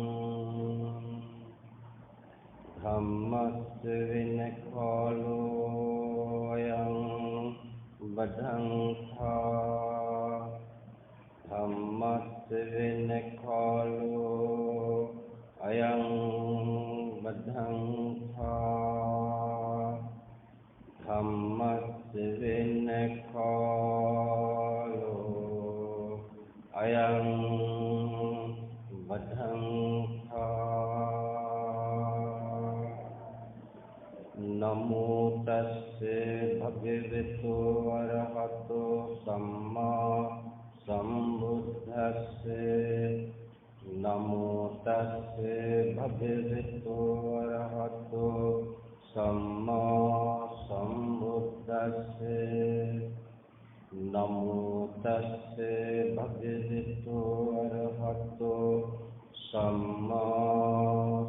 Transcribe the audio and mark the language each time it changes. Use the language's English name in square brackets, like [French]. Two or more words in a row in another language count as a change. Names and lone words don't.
[Pali] ධම්මස්ස වෙන කාලෝ අයං බදංඛා ධම්මස්ස වෙන කාලෝ අයං බදංඛා ධම්මස්ස වෙන කාලෝ අයං නමෝ තස්සේ භගවතු වරහතෝ සම්මා සම්බුද්දස්සේ නමෝ තස්සේ භගවතු වරහතෝ සම්මා සම්බුද්දස්සේ නමෝ තස්සේ භගවතු වරහතෝ සම්මා